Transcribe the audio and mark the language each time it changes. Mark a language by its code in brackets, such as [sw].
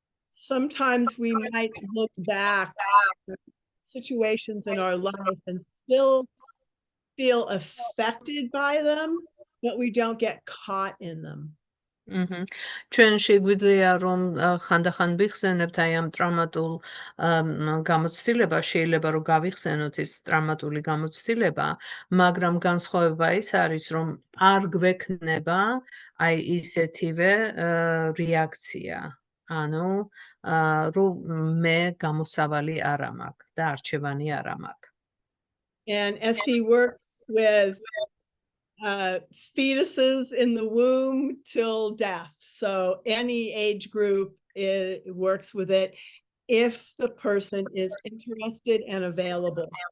[en] Sometimes we might look back at situations in our life and still feel affected by them, but we don't get caught in them. [ka] ჩვენ შეგვიძლია რომ ხანდახან ვიხსენებთ აი ამ ტრამატულ გამოცდილებას, შეიძლება რომ გავიხსენოთ ეს ტრამატული გამოცდილება, მაგრამ განსხვავება ის არის, რომ არ გვექნება აი ისეთივე რეაქცია. ანუ რომ მე გამოსავალი არ მაქვს და არჩევანი არ მაქვს. [en] And as he works with fetuses in the womb till death. So any age group works with it if the person is interested and available.